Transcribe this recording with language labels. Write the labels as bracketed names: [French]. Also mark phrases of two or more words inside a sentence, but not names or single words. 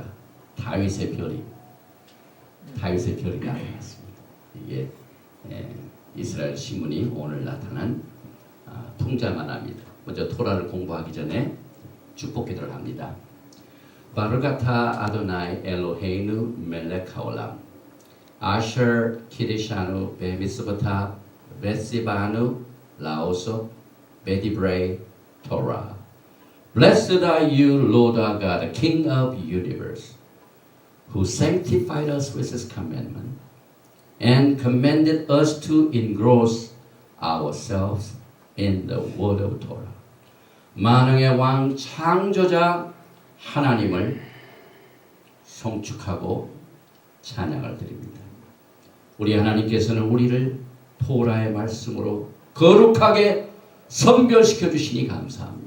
[Korean] 다윗의 별이 나타났습니다. 이게 이스라엘 신문이 오늘 나타난 통장하나입니다. 먼저 토라를 공부하기 전에 축복 기도를 합니다. [Hebrew] ברוך אתה אדוני אלוהינו מלך העולם אשר קדשנו במצוותיו וציוונו לעסוק בדברי תורה [English] Blessed are you, Lord our God, King of the universe, who sanctified us with his commandment and commanded us to engross ourselves in the word of Torah. [Korean] 만왕의 왕 창조자 하나님을 송축하고 찬양을 드립니다. 우리 하나님께서는 우리를 토라의 말씀으로 거룩하게 선별시켜 주시니 감사합니다.